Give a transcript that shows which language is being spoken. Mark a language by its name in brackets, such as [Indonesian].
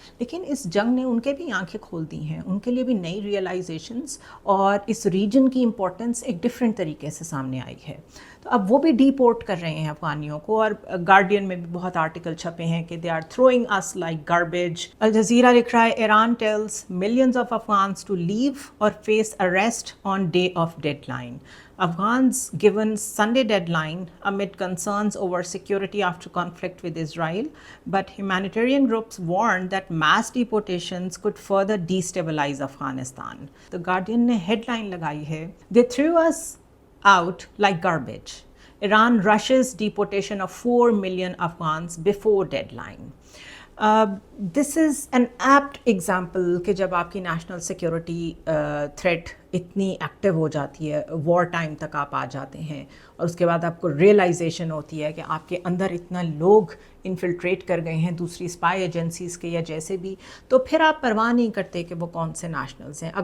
[Urdu] لیکن اس جنگ نے ان کے بھی آنکھیں کھول دی ہیں, ان کے لیے بھی نئی ریئلائزیشنز اور اس ریجن کی امپورٹنس ایک ڈفرینٹ طریقے سے سامنے آئی ہے. تو اب وہ بھی ڈی پورٹ کر رہے ہیں افغانیوں کو, اور گارڈین میں بھی بہت آرٹیکل چھپے ہیں کہ [English] They are throwing us like garbage. Al Jazeera [Urdu] لکھ رہا ہے [English] Iran tells millions of Afghans to leave or face arrest on day of deadline. Afghans given Sunday deadline amid concerns over security after conflict with Israel, but humanitarian groups warned that mass deportations could further destabilize Afghanistan. The Guardian [Urdu] نے headline لگائی ہے, [English] They threw us out like garbage. Iran rushes deportation of 4 million Afghans before deadline. This is an apt example [Urdu] کہ جب آپ کی national security threat اتنی active ہو جاتی ہے, وار ٹائم تک آپ آ جاتے ہیں, اور اس کے بعد آپ کو ریئلائزیشن ہوتی ہے کہ آپ کے اندر اتنا لوگ انفلٹریٹ کر گئے ہیں دوسری اسپائی ایجنسیز کے یا جیسے بھی, تو پھر آپ پرواہ نہیں کرتے کہ وہ کون سے نیشنلز ہیں.